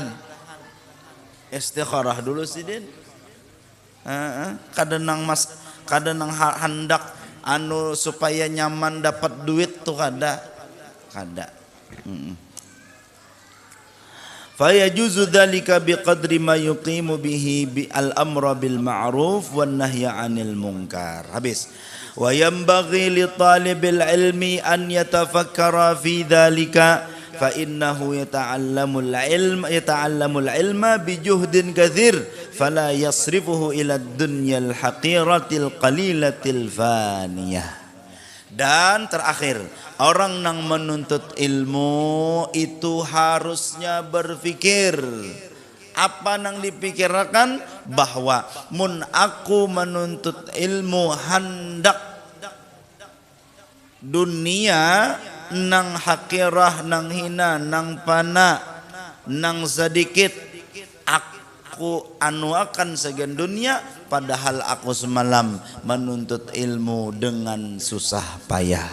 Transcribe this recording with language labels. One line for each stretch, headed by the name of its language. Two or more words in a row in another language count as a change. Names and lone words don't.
Banjar: Istikharah dulu sidin. Kadang hendak supaya nyaman dapat duit tuh kada.
Arabic: فيجوز ذلك بقدر ما يقيم به الأمر بالمعروف والنهي عن المنكر. Habis. وينبغي لطالب العلم أن يتفكر في ذلك فإنه يتعلم العلم بجهد كثير فلا يصرفه إلى الدنيا الحقيرة القليلة الفانية.
Indonesian: Dan terakhir, orang yang menuntut ilmu itu harusnya berpikir. Apa yang dipikirkan?
Banjar: Bahwa mun aku menuntut ilmu hendak dunia nang hakirah, nang hina, nang pana, nang sedikit, aku akan segan dunia, padahal aku semalam menuntut ilmu dengan susah payah.